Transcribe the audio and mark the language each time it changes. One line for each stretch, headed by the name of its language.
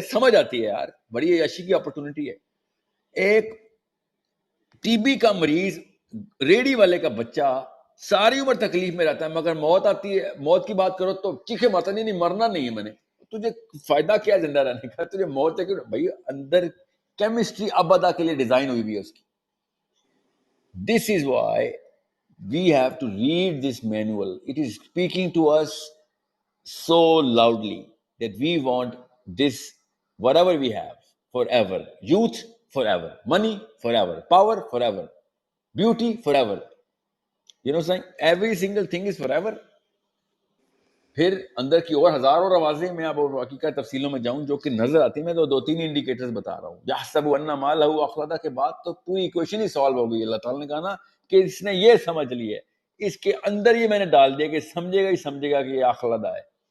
Urdu: سمجھ آتی ہے یار, بڑی عیاشی کی اپرچونٹی ہے. ایک ٹی بی کا مریض, ریڈی والے کا بچہ ساری عمر تکلیف میں رہتا ہے, مگر موت آتی ہے, موت کی بات کرو تو چیخے مارتا نہیں مرنا نہیں ہے میں نے. تجھے فائدہ کیا زندہ رہنے کا, تجھے موت ہے کیوں بھائی, اندر کیمسٹری ابدا کے لیے ڈیزائن ہوئی بھی ہے اس کی.
English: This is why we have to read this manual. It is speaking to us so loudly that we want this whatever we have forever. Youth forever, money forever, power forever, beauty forever. You know saying every single thing is forever.
Urdu: پھر اندر کی اور ہزاروں آوازیں, میں اب حقیقت تفصیلوں میں جاؤں جو کہ نظر آتی ہیں, میں تو 2-3 انڈیکیٹرز بتا رہا ہوں.
Arabic: یحسب ان مالہ اخلدہ
Urdu: کے بعد تو پوری ایکویشن ہی سالو ہو گئی. اللہ تعالیٰ نے کہا نا کہ اس نے یہ سمجھ لی ہے, اس کے اندر یہ میں نے ڈال دیا کہ سمجھے گا ہی سمجھے گا کہ یہ اخلدہ ہے.